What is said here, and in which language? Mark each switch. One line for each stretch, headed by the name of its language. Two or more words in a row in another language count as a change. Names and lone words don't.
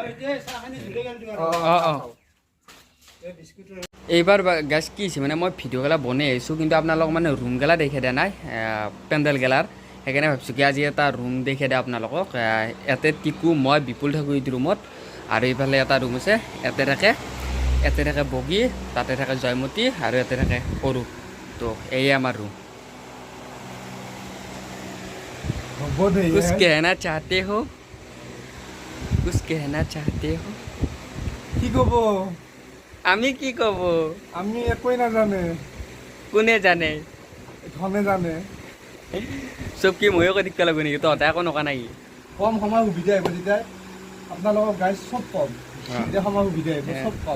Assamese: অঁ এইবাৰ গাছ কি হৈছে মানে মই ভিডিঅ'গেলা বনাই আহিছোঁ কিন্তু আপোনালোকক মানে ৰুমগেলা দেখে দিয়া নাই পেণ্ডেলগেলাৰ সেইকাৰণে ভাবিছোঁ কি আজি এটা ৰুম দেখে দিয়া আপোনালোকক ইয়াতে টিকু মই বিপুল থাকোঁ এইটো ৰুমত আৰু এইফালে এটা ৰুম আছে ইয়াতে থাকে ইয়াতে থাকে বগী, তাতে থাকে জয়মতী আৰু ইয়াতে থাকে অৰূপ। তো এয়ে আমাৰ ৰুম। হ'ব দেই
Hindi: कुछ कहना चाहते हो? कुछ कहना चाहते हो?
Assamese: কি ক'ব আমি কি ক'ব? আমি একোৱেই নাজানে কোনে জানে? ধনে জানে চব কি ময়ো কৈ থাকিব লাগিব নেকি? তহঁতে একো নকা নাই? কম সময় সুবিধা আহিব তেতিয়া আপোনালোকক গাইজ চব কম যেতিয়া সময় সুবিধা আহিব চব কম